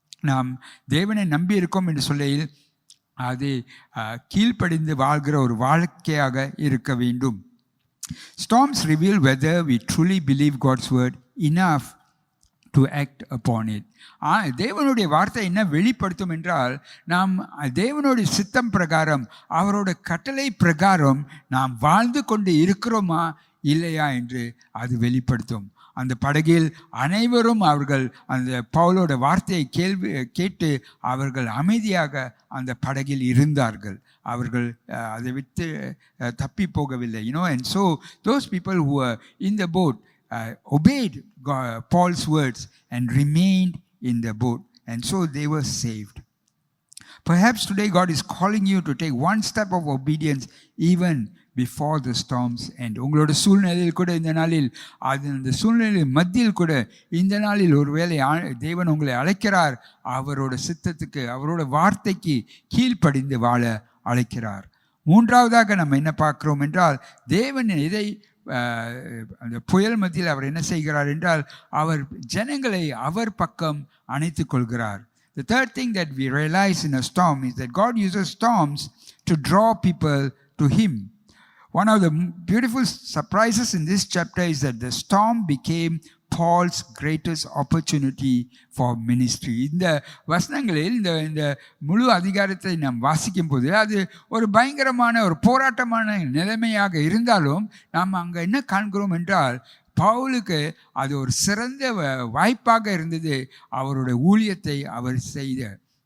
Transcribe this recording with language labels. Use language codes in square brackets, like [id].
[ta] நாம் தேவனை நம்பி இருக்கோம் என்று சொல்லையில் அது கீழ்ப்படிந்து வாழ்கிற ஒரு வாழ்க்கையாக இருக்க வேண்டும். [en] Storms reveal whether we truly believe God's word enough to act upon it. [ta] தேவனுடைய வார்த்தை என்ன வெளிப்படுத்தும் என்றால், நாம் தேவனுடைய சித்தம் பிரகாரம், அவரோட கட்டளை பிரகாரம் நாம் வாழ்ந்து கொண்டு இருக்கிறோமா இல்லையா என்று அது வெளிப்படுத்தும். அந்த படகில் அனைவரும் அவர்கள் அந்த பவுலோட வார்த்தையை கேட்டு அவர்கள் அமைதியாக அந்த படகில் இருந்தார்கள். அவர்கள் அதை விட்டு தப்பி போகவில்லை. [en] And so those people who were in the boat obeyed Paul's words and remained in the boat, and so they were saved. Perhaps today God is calling you to take one step of obedience even before the storms end. [ta] உங்களோட சூழ்நிலையில் கூட இந்த நாளில், அந்த சூழ்நிலை மத்தியில் கூட இந்த நாளில் ஒருவேளை தேவன் உங்களை அழைக்கிறார், அவரோட சித்தத்துக்கு, அவரோட வார்த்தைக்கு கீழ்ப்படிந்து வாழ அழைக்கிறார். மூன்றாவதாக நம்ம என்ன பார்க்கிறோம் என்றால், தேவன் இதை அந்த புயல் மத்தியில் அவர் என்ன செய்கிறார் என்றால், அவர் ஜனங்களை அவர் பக்கம் அணைத்துக் கொள்கிறார். [en] The third thing that we realize in a storm is that God uses storms to draw people to him. One of the beautiful surprises in this chapter is that the storm became Paul's greatest opportunity for ministry. [ta] இந்த வசனங்களில் இந்த முழு அதிகாரத்தை நாம் வாசிக்கும் போது அது ஒரு பயங்கரமான ஒரு போராட்டமான நிலைமையாக இருந்தாலும் நாம் அங்கே என்ன காண்கிறோம் என்றால், பவுலுக்கு அது ஒரு சிறந்த வாய்ப்பாக இருந்தது அவருடைய ஊழியத்தை அவர் செய்த.